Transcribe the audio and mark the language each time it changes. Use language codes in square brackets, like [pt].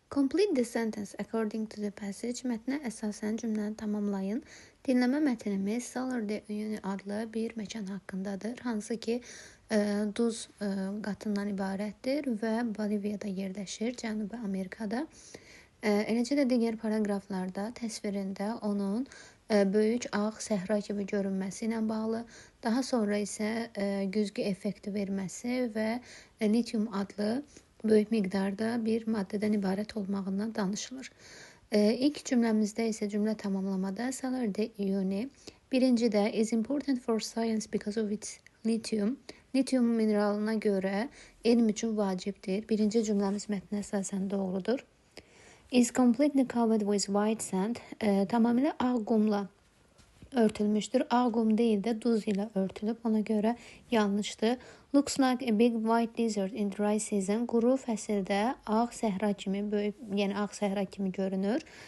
[en] Complete the sentence according to the passage. [az] Mətnə əsasən cümləni tamamlayın. Dinləmə mətnimiz Salar-de Uyuni adlı bir məkan haqqındadır. Hansı ki, duz qatından ibarətdir və Boliviyada yerləşir, Cənubi Amerikada. Eləcə də digər paraqraflarda təsvirində onun böyük ağ səhra kimi görünməsi ilə bağlı, daha sonra isə güzgü effekti verməsi və litium adlı böyük miqdarda bir maddədən ibarət olmağından danışılır. İlk cümləmizdə isə cümlə tamamlamada [en] Salar-de Uyuni birincidə is important for science because of its lithium. [az] Litium mineralına görə elm üçün vacibdir. Birinci cümləmiz mətnə əsasən doğrudur. [en] Is completely covered with white sand. [az] Tamamilə ağ qumla örtülmüşdür. Ağ qum deyil də duz ilə örtülüb. Ona görə yanlışdır. [en] Looks like a big white desert in dry season. [az] Quru fəsildə ağ səhra kimi, böyük, yəni ağ səhra kimi görünür.